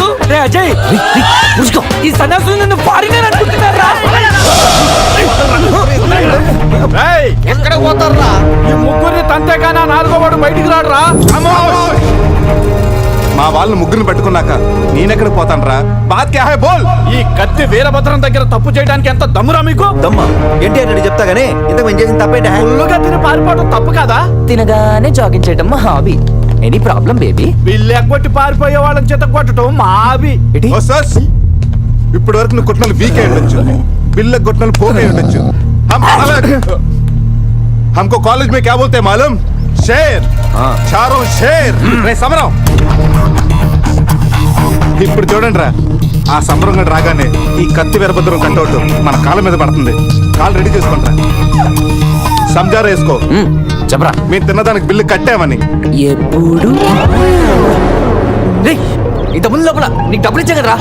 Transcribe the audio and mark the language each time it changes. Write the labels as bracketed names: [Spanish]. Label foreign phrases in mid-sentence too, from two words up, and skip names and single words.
[Telugu] రే అజయ్, ఈ సన్యాసులు నన్ను ఫారినర్ అనుకుంటున్నారా? ఎక్కడ పోతారా? ఈ ముగ్గురిని తంతే కానా 4వ వాడు బయటికి రాడురా. మా వాళ్ళని ముగ్గురిని పెట్టుకున్నాక నేనెక్కడ పోతాను రా? [Hindi] बात क्या है बोल. [Telugu] ఈ కత్తి వీరభద్రం దగ్గర తప్పు చేయడానికి ఎంత దమ్మురా మీకు? దమ్మా ఏంటి అని చెప్తా గానీ ఇంతకు మేము చేసిన తప్పేంటి? ఫుల్లుగా తిని పారిపోవడం తప్పు కాదా? తినగానే జాగింగ్ చేయడం మా హాబీ. [English] any problem baby? [Telugu] వీళ్ళు ఎగ్గొట్టి పారిపోయే వాళ్ళని చేత కొట్టడం మా హాబీ. ఓ సస్, ఇప్పటి వరకు నువ్వు కొట్టిన వీక్ అయి ఉండొచ్చు, బిల్ల కొట్టిన పోక్ అయి ఉండొచ్చు. [Hindi] हमको कॉलेज में क्या बोलते हैं मालूम? शेर. चारों शेर. రే సమరం. [Telugu] ఇప్పుడు చూడండి రా, ఆ సమరం గడు రాగానే ఈ కత్తి వీరభద్రం కట్అవుట్ మన కాళ్ళ మీద పడుతుంది. కాళ్ళు రెడీ చేసుకుంటా. సంజారా వేసుకో. చెప్పరా. మేము తిన్నదానికి బిల్లు కట్టామని. ఎప్పుడు ఇంత ముందు లోపల నీకు డబ్బులు ఇచ్చా కదరా?